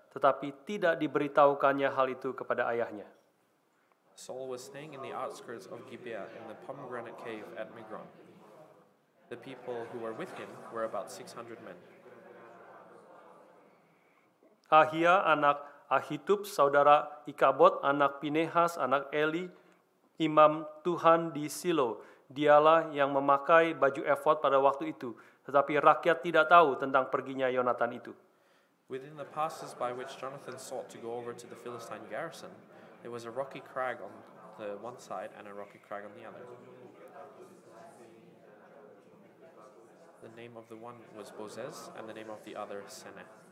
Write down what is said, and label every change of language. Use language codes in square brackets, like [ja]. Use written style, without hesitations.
[id] Tetapi tidak diberitahukannya hal itu kepada ayahnya. [en] Saul was staying in the outskirts of Gibeah in the pomegranate cave at Migron. The people who were with him were about 600 men. [id] Ahia anak Ahitub, saudara Ikabod, anak Pinehas, anak Eli, imam Tuhan di Silo. Dialah yang memakai baju efod pada waktu itu. Tetapi rakyat tidak tahu tentang perginya Yonatan itu. [en] Within the passes by which Jonathan sought to go over to the Philistine garrison, there was a rocky crag on the one side and a rocky crag on the other. The name of the one was Bozez and the name of the other Seneh.